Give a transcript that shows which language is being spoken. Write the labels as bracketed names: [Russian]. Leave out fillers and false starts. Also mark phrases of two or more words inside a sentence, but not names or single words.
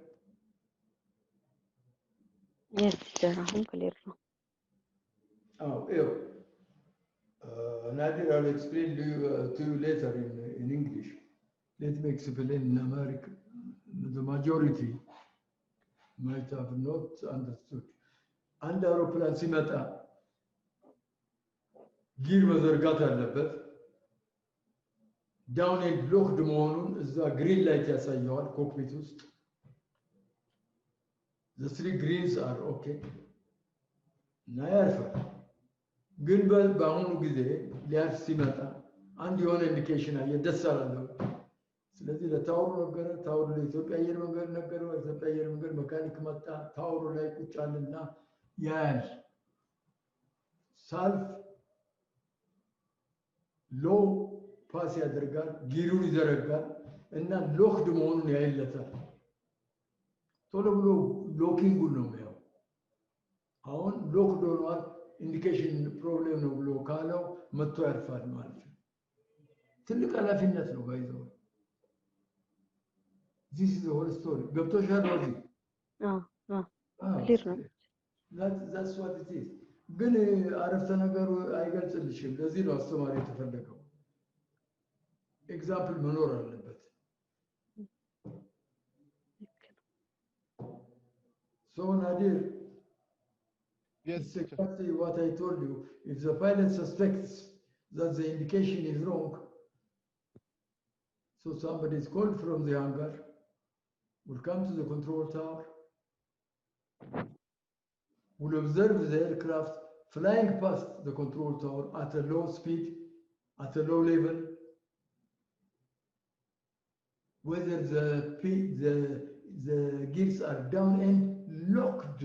[English] Yes, teacher. [Amharic] አሁን clear ነው። [English] Nadir, I'll explain to you later in English. Let me explain in American. The majority might have not understood. [Amharic] አንድ አውሮፕላን ሲመጣ ጊር መዘርጋት አለበት። [English] down and locked [Amharic] መሆኑን እዛ [English] green light [Amharic] ያሳየዋል ኮክፒት ውስጥ። [English] the three greens are okay [Amharic] እና ያርፋል። ግን በአሁኑ ጊዜ ሊያርፍ ሲመጣ አንድ የሆነ ኢንዲኬሽን አየ፣ ደስ አላለው። ስለዚህ ለታወሩ ነገረ፣ ታወሩ ለኢትዮጵያ አየር መንገድ ነገረው። ኢትዮጵያ አየር መንገድ መካኒክ መጣ፣ ታወሩ ላይ ቁጭ አለና ያያል። ሳልፍ [English] low pass [Amharic] ያደርጋል፣ ጊሩን ይዘረጋል እና ሎክድ መሆኑን ያይለታል። ቶሎ ብሎ ሎኪንጉን ነው የሚያው። አሁን ሎክድ ሆኗል፣ [English] indication problem [Amharic] ነው ብሎ ካለው መጥቶ ያርፋል ማለት ነው። ትልቅ ኃላፊነት ነው ባይዘው። [English] this is the whole story. [Amharic] ገብቶሻል ወዚህ? ክሊር ነው። [English] that's what it is። [Amharic] ግን አረፍተ ነገሩ አይገልጽልሽም። ለዚህ ነው አስተማሪ የተፈለገው። ኤግዛምፕል መኖር አለበት። So Nadir, [English] Yes, it's exactly what I told you. If the pilot suspects that the indication is wrong, so somebody is called from the hangar, will come to the control tower, will observe the aircraft flying past the control tower at a low speed, at a low level, whether the gears are down and locked.